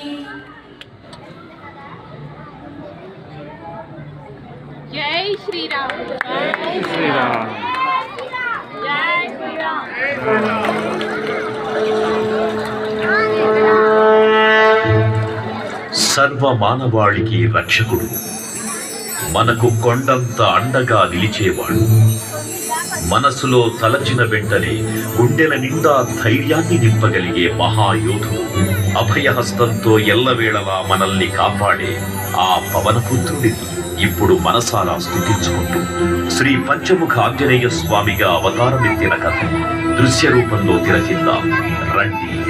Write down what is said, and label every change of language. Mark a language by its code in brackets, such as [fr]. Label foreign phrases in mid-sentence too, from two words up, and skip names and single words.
[hi] जय श्री राम जय श्री राम जय श्री राम [te] సర్వ మానవాళికి రక్షకుడు, మనకు కొండంత అండగా నిలిచేవాడు, మనసులో తలచిన వెంటనే గుండెల నిండా ధైర్యాన్ని నింపగలిగే మహాయోధుడు, అభయహస్తంతో ఎల్లవేళలా మనల్ని కాపాడే ఆ పవనపుత్రుడిని ఇప్పుడు మనసారా స్తుతించుకుంటూ శ్రీ పంచముఖ ఆంజనేయ స్వామిగా అవతారమెత్తిన కథ దృశ్య రూపంలో తిలకిద్దాం రండి.